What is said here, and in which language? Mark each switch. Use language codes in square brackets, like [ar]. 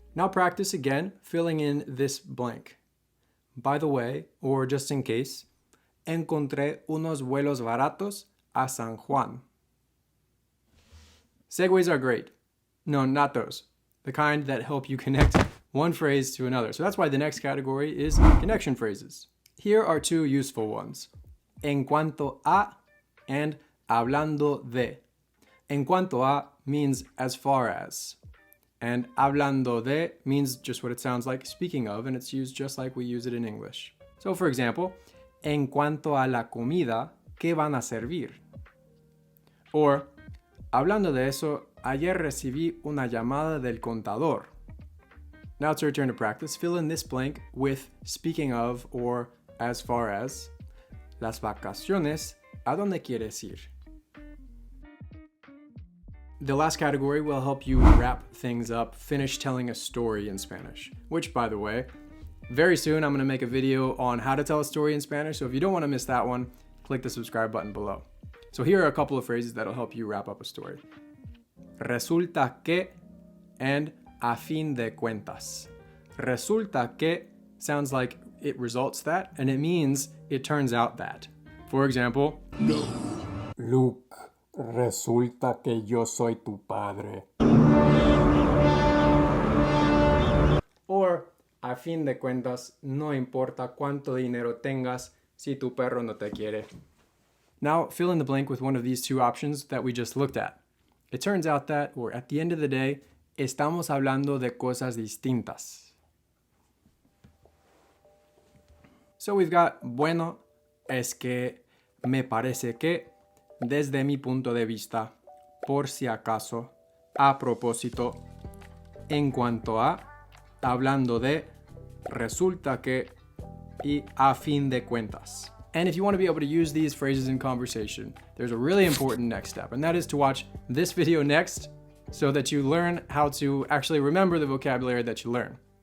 [en] Now practice again, filling in this blank. By the way, or just in case, [es] encontré unos vuelos baratos a San Juan. [en] Segues are great. No, not those. The kind that help you connect one phrase to another. So that's why the next category is connection phrases. Here are 2 useful ones. [es] En cuanto a and hablando de. En cuanto a [en] means as far as. And [es] hablando de [en] means just what it sounds like, speaking of, and it's used just like we use it in English. So for example, [es] en cuanto a la comida, ¿qué van a servir? Or, hablando de eso, ayer recibí una llamada del contador. [en] Now it's your turn to practice. Fill in this blank with speaking of or as far as. [es] Las vacaciones, ¿a dónde quieres ir? [en] The last category will help you wrap things up, finish telling a story in Spanish. Which, by the way, very soon I'm going to make a video on how to tell a story in Spanish. So if you don't want to miss that one, click the subscribe button below. So here are a couple of phrases that'll help you wrap up a story. [es] Resulta que and a fin de cuentas. Resulta que [en] sounds like it results that, and it means it turns out that. For example, [es] No. Luke, resulta que yo soy tu padre. a fin de cuentas, no importa cuánto dinero tengas si tu perro no te quiere. [en] Now, fill in the blank with one of these two options that we just looked at. It turns out that, or at the end of the day, [es] estamos hablando de cosas distintas. [en] So we've got [es] bueno, es que, me parece que, desde mi punto de vista, por si acaso, a propósito, en cuanto a, hablando de, resulta que, y a fin de cuentas. [en] And if you want to be able to use these phrases in conversation, there's a really important next step, and that is to watch this video next so that you learn how to actually remember the vocabulary that you learn.